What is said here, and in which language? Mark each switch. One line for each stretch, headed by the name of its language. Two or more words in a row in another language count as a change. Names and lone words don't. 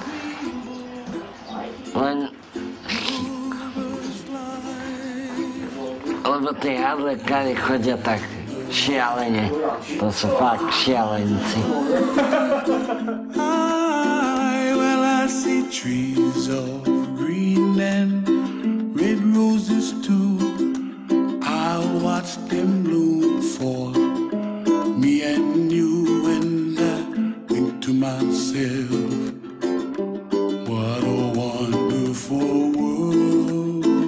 Slovak: Len lebo tí hardlekári chodia tak šialene. To sú fakt šialenci.
English: Well, I see trees of green and red roses too. I watch them bloom for me and you, and I think to myself, what a wonderful world.